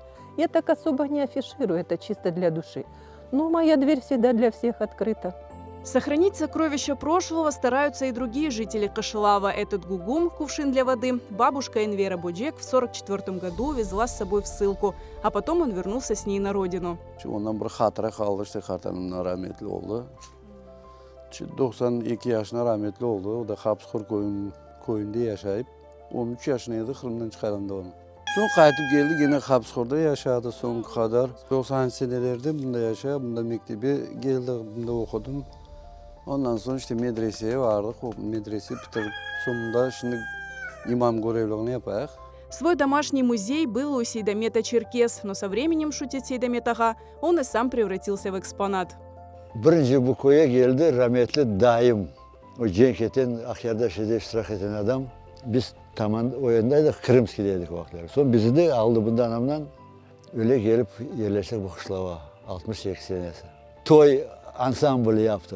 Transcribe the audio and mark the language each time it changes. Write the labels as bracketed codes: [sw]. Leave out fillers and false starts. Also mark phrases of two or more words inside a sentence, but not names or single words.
[ru] Я так особо не афиширую, это чисто для души. Но моя дверь всегда для всех открыта. Сохранить сокровища прошлого стараются и другие жители Кышлава. Этот гугум, кувшин для воды, бабушка Энвера Боджек в 1944 году везла с собой в ссылку, а потом он вернулся с ней на родину. [crh] Ondan bir hatıra kaldı, işte kartanımdan rahmetli oldu. 92 yaşına rahmetli oldu. O da Kapskur koyunda yaşayıp 13 yaşındaydı, Kırım'dan çıkarıldı onu. Sonra qayıtıp geldi, yine Kapskur'da yaşadı son kadar. 90 senelerde bunda yaşadı, bunda mektebi geldi, bunda okudum. Ondan sonra işte medreseye vardık, o medreseyi bitirip sonunda şimdi imam görevliğini yaparak. [ru] Свой домашний музей был у Сейдамета Черкес, но со временем, шутит Сейдамет Ага, он и сам превратился в экспонат. [crh] Birinci bu koya geldi rahmetli daim. O Cenket'in Akyar'da iştirak eden adam. Biz tamam o yöndeydik, Kırımski'deydik o vakitler. Sonra bizi de aldı bundan anamdan öyle gelip yerleştik bu kışlava. 60-80 senesi. Toy ansamblı yaptık.